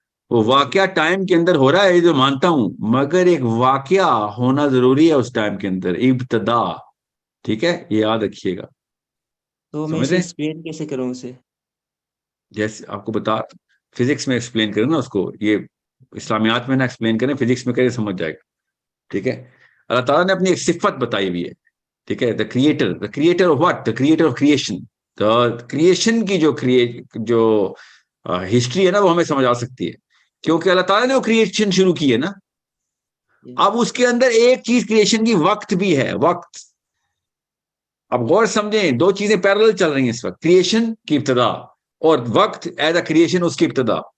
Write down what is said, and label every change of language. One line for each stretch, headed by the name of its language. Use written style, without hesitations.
Urdu: وہ واقعہ ٹائم کے اندر ہو رہا ہے، یہ جو مانتا ہوں، مگر ایک واقعہ ہونا ضروری ہے اس ٹائم کے اندر، ابتدا. ٹھیک ہے، یہ یاد رکھیے گا. تو میں سمجھ اسے رہے ایکسپلین کیسے کروں اسے؟ جیسے آپ کو بتا، فزکس میں ایکسپلین کریں نا اس کو، یہ اسلامیات میں نہ ایکسپلین کریں، فزکس میں کریں سمجھ جائے گا. ٹھیک ہے، اللہ تعالیٰ نے اپنی ایک صفت بتائی ہوئی ہے. ٹھیک ہے،
English: The creator of what? The creator of creation.
Urdu: The creation کی جو ہسٹری ہے نا، وہ ہمیں سمجھ آ سکتی ہے کیونکہ اللہ تعالیٰ نے وہ کریشن شروع کی ہے نا. اب اس کے اندر ایک چیز کریشن کی وقت بھی ہے، وقت. اب غور سمجھیں، دو چیزیں پیرلل چل رہی ہیں اس وقت، کریشن کی ابتدا اور وقت ایز اے کریشن اس کی ابتدا.